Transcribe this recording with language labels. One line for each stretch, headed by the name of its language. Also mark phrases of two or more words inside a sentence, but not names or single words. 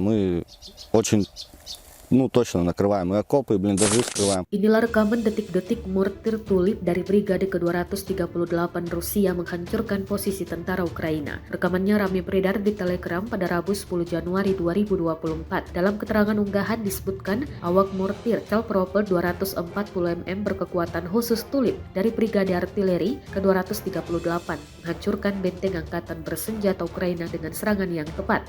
Russian: Мы очень точно накрываем и окопы, и блиндажи скрываем.
Indonesian: Inilah rekaman detik-detik mortir tulip dari Brigade ke-238 Rusia menghancurkan posisi tentara Ukraina. Rekamannya ramai beredar di Telegram pada Rabu 10 Januari 2024. Dalam keterangan unggahan disebutkan awak mortir self-propelled 240 mm berkekuatan khusus tulip dari Brigade Artileri ke-238 menghancurkan benteng angkatan bersenjata Ukraina dengan serangan yang tepat.